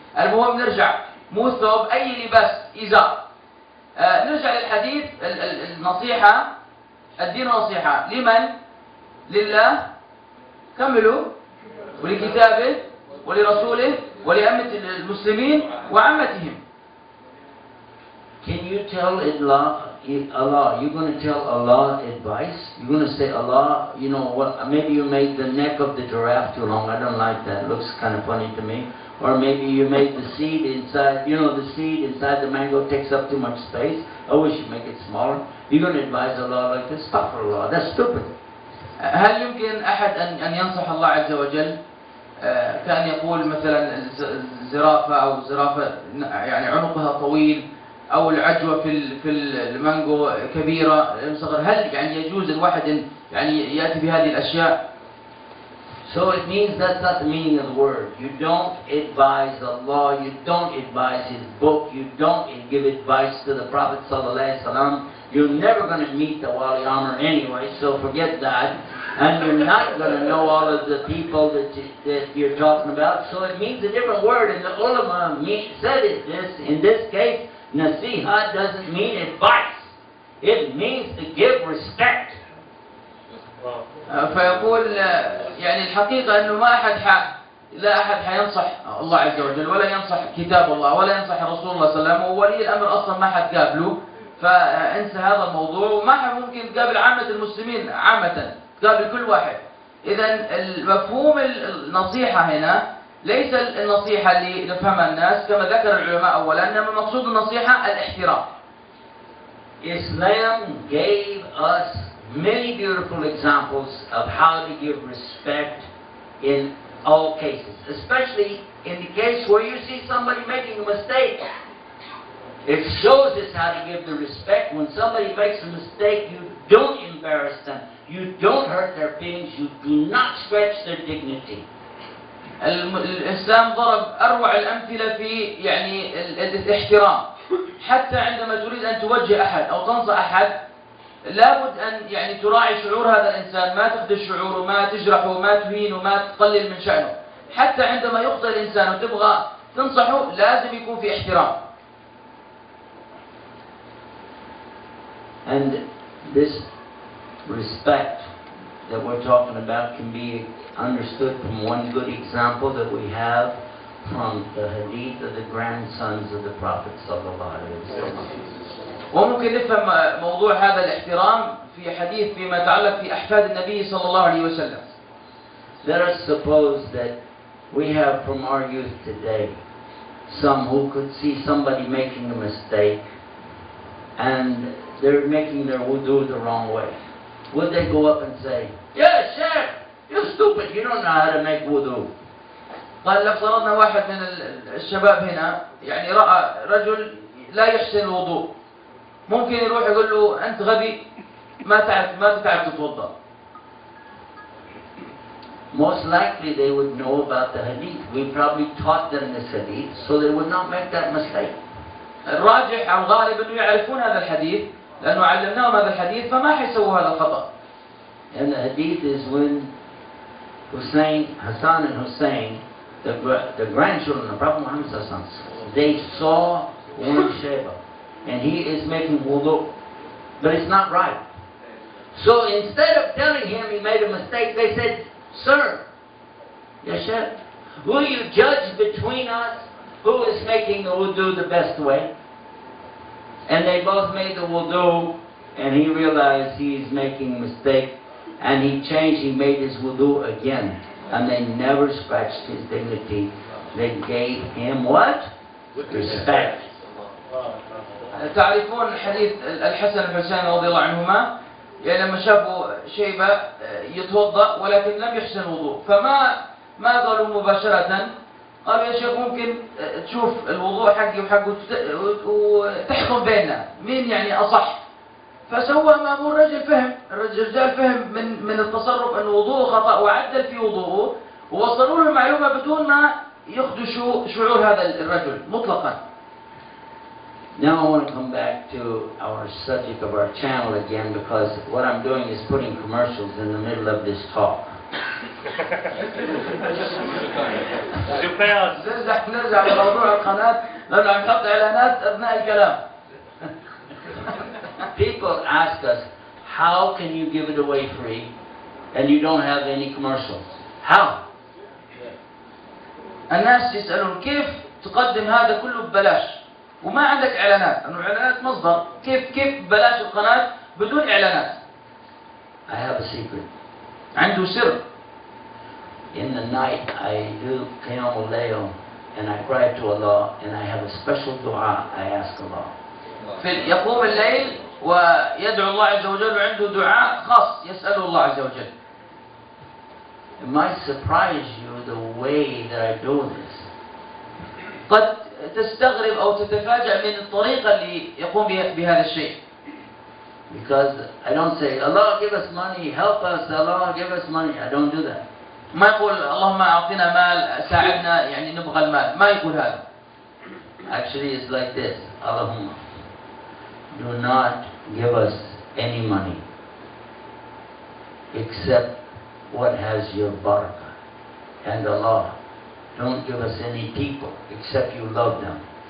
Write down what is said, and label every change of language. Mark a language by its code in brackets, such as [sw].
[ar] المهم نرجع، مو الثوب، أي لباس، إزار. نرجع للحديث. النصيحة، الدين نصيحة لمن؟ لله، كملوا، ولكتابه ولرسوله ولأئمة المسلمين وعامتهم. [en] Can you tell Allah, you're going to tell Allah advice? You're going to say, Allah, you know what, maybe you made the neck of the giraffe too long. I don't like that. It looks kind of funny to me. Or maybe you made the seed inside, the seed inside the mango takes up too much space. I wish you'd make it smaller. You're going to advise Allah like this? Astaghfirullah. That's stupid. [ar] هل يمكن أحد أن ينصح الله عز وجل كان يقول مثلا الزرافة أو زرافة يعني عنقها طويل، أو العجوة في المانجو كبيرة صغيرة، هل يعني يجوز الواحد يعني يأتي بهذه الأشياء؟ [en] So it means that's not the meaning of the word. You don't advise Allah, you don't advise His book, you don't give advice to the Prophet ﷺ. You're never going to meet the Wali Amr anyway, so forget that. And you're not going to know all of the people that you're talking about. So it means a different word, and the ulama said it. In this case, nasiha doesn't mean advice. It means to give respect. [ar] فيقول يعني الحقيقة أنه لا أحد حينصح الله عز وجل، ولا ينصح كتاب الله، ولا ينصح رسول الله صلى الله عليه وسلم، وولي الأمر أصلا ما حد قابله، فانسى هذا الموضوع، وما حد ممكن تقابل عامة المسلمين عامة، تقابل كل واحد. إذا المفهوم النصيحة هنا ليس النصيحة اللي نفهمها الناس كما ذكر العلماء أولا، إنما مقصود النصيحة الاحترام. [en] Islam gave us many beautiful examples of how to give respect in all cases, especially in the case where you see somebody making a mistake. It shows us how to give the respect. When somebody makes a mistake, you don't embarrass them, you don't hurt their feelings, you do not stretch their dignity. [ar] الإسلام ضرب أروع الأمثلة في يعني الاحترام. حتى عندما تريد أن توجه أحد أو تنصح أحد، لابد أن يعني تراعي شعور هذا الإنسان، ما تخدش شعوره، ما تجرحه، ما تهينه، ما تقلل من شأنه. حتى عندما يخطئ الإنسان وتبغى تنصحه لازم يكون في احترام. [en] And this respect that we're talking about can be understood from one good example that we have from the hadith of the grandsons of the Prophet sallallahu alaihi wasallam. [ar] وممكن نفهم موضوع هذا الاحترام في حديث فيما يتعلق في أحفاد النبي صلى الله عليه وسلم. [en] Let us suppose that we have from our youth today some who could see somebody making a mistake and they're making their wudu the wrong way. Would they go up and say, "Yeah, Sheikh, you're stupid, you don't know how to make wudu"? [ar] قال لو فرضنا واحد من الشباب هنا يعني رأى رجل لا يحسن الوضوء، ممكن يروح يقول له أنت غبي، ما تعرف تتوضأ. [en] Most likely they would know about the hadith. We probably taught them this hadith so they would not make that mistake. [ar] الراجح أو غالب إنه يعرفون هذا الحديث لأنه علمناهم هذا الحديث فما حيسووا هذا الخطأ. [en] And the hadith is when Hassan and Hussein, the grandchildren of Prophet Muhammad sallallahu alaihi wasallam, they saw one Sheba and he is making wudu, but it's not right. So instead of telling him he made a mistake, they said, "Sir, Yashab, will you judge between us who is making the wudu the best way?" And they both made the wudu, and he realized he's making a mistake, and he changed, he made his wudu again. And they never scratched his dignity. They gave him what? Respect. [ar] تعرفون حديث الحسن والحسين رضي الله عنهما، يعني لما شافوا شيبة يتوضأ ولكن لم يحسن الوضوء، ما قالوا مباشرة، قالوا يا شيخ ممكن تشوف الوضوء حقي وحقه وتحكم بيننا مين يعني أصح. فسوى مأمور الرجال فهم من التصرف أن وضوءه خطأ وعدل في وضوءه، ووصلوا له المعلومة بدون ما يخدشوا شعور هذا الرجل مطلقا. [en] Now I want to come back to our subject of our channel again, because what I'm doing is putting commercials in the middle of this talk. [ar] نرجع لموضوع القناة لأنه عم نحط إعلانات أثناء الكلام. [en] People ask us, how can you give it away free and you don't have any commercials? How? [ar] الناس يسألون كيف تقدم هذا كله ببلاش وما عندك إعلانات؟ إنه الإعلانات مصدر، كيف ببلاش القناة بدون إعلانات؟ [en] I have a secret. [ar] عنده سر. [en] In the night I do Qiyam al-Layl and I cry to Allah and I have a special dua I ask Allah. [ar] يقوم الليل ويدعو الله عز وجل وعنده دعاء خاص يسأله الله عز وجل. [en] It might surprise you the way that I do this. [ar] قد تستغرب أو تتفاجأ من الطريقة اللي يقوم بهذا الشيء. [en] Because I don't say, Allah give us money, help us, Allah give us money. I don't do that. [ar] ما يقول اللهم أعطنا مال ساعدنا يعني نبغى المال، ما يقول هذا. [en] Actually it's like this. Allahumma, do not give us any money except what has your barakah. And Allah, don't give us any people except you love them.